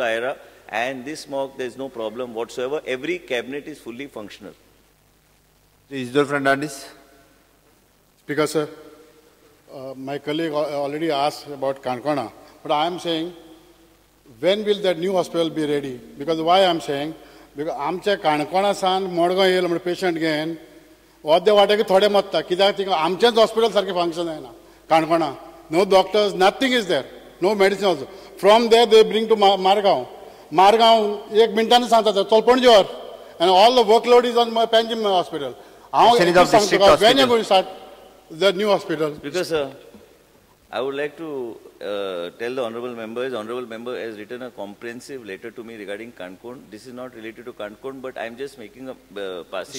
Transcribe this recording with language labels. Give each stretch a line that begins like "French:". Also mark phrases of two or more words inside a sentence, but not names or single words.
English: Aira, and this morgue, there is no problem whatsoever. Every cabinet is fully functional. Isidore Fernandez. Speaker, sir, my colleague already asked about Kankona, but I am saying, when will that new hospital be ready? Because why I am saying, because
Konkani: आमचे काणकोणासान मडगांव येयला म्हणजे पेशंट घेवन अर्दे वाटेक थोडे मरता कित्याक तिका आमचेंच हॉस्पिटल सारकें फंक्शन जायना काणकोणा.
English: No doctors, nothing is there, no medicine also. From there they bring to Margaon.
Konkani: Margaon 1 minute सांगता चल पणजे व्हर,
English: and all the workload is on Panjim hospital. When are you going to start the new hospital? Because I would like to tell the honourable member, has written a comprehensive letter to me regarding Kankon. This is not related to Kankon, but I am just making a passing